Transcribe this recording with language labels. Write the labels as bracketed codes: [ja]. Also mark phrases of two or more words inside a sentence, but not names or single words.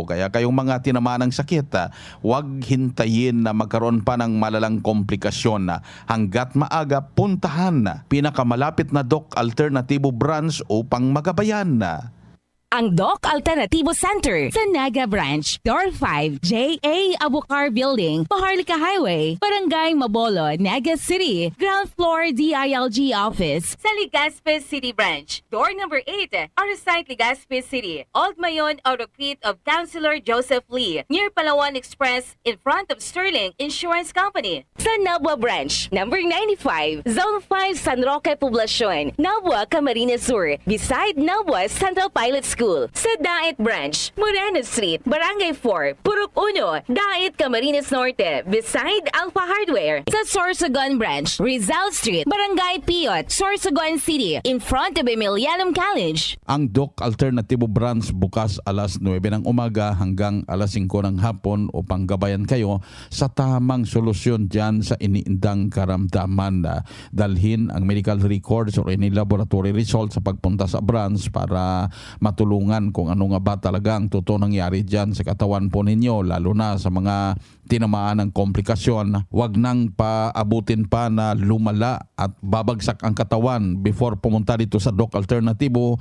[tl] Kaya kayong mga tinamaan ng sakit, huwag hintayin na magkaroon pa ng malalang komplikasyon. Hanggat maaga, puntahan pinakamalapit na Doc Alternativo branch upang magabayan. Ang Doc Alternativo Center sa Naga Branch, Door 5, J.A. Abucar Building, Maharlika Highway, Barangay Mabolo, Naga City, Ground Floor DILG Office. Sa Legazpi City Branch, Door number 8, Arasite, Legazpi City, Old Mayon Autocrete of Councilor Joseph Lee, near Palawan Express, [en] in front of Sterling Insurance Company. [tl] Sa Nabua Branch, number 95, Zone 5, San Roque Poblacion, Nabua, Camarines Sur, beside Nabua Central Pilot School. Sa Dait Branch, Moreno Street, Barangay 4, Purok 1, Dait, Camarines Norte, beside Alpha Hardware. Sa Sorsogon Branch, Rizal Street, Barangay Piot, Sorsogon City, [en] in front of Emilianum College. [tl] Ang Doc Alternativo branch bukas alas 9 ng umaga hanggang alas 5 ng hapon upang gabayan kayo sa tamang solusyon dyan sa iniindang karamdaman. Dalhin ang [en] medical records or any laboratory results [tl] sa pagpunta sa branch para matulungan kung ano nga ba talaga ang totoo nangyari dyan sa katawan po ninyo, lalo na sa mga tinamaan ng komplikasyon. Huwag nang paabutin pa na lumala at babagsak ang katawan before pumunta dito sa Doc Alternativo.